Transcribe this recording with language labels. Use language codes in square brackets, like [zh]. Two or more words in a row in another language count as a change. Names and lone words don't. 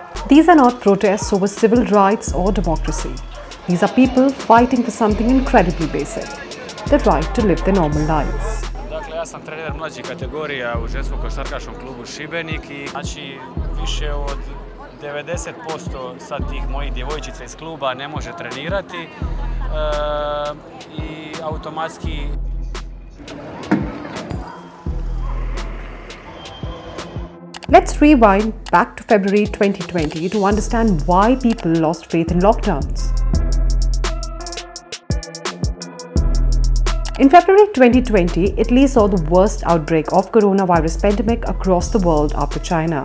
[en] These are not protests over civil rights or democracy. These are people fighting for something incredibly basic, the right to live their normal lives. [hr] Dakle, ja sam trener mlađih kategorija u ženskom košarkaškom klubu Šibenik i znači više od 90% sad tih mojih djevojčica iz kluba ne može trenirati i automatski. [en] Let's rewind back to February 2020 to understand why people lost faith in lockdowns. In February 2020, Italy saw the worst outbreak of coronavirus pandemic across the world after China.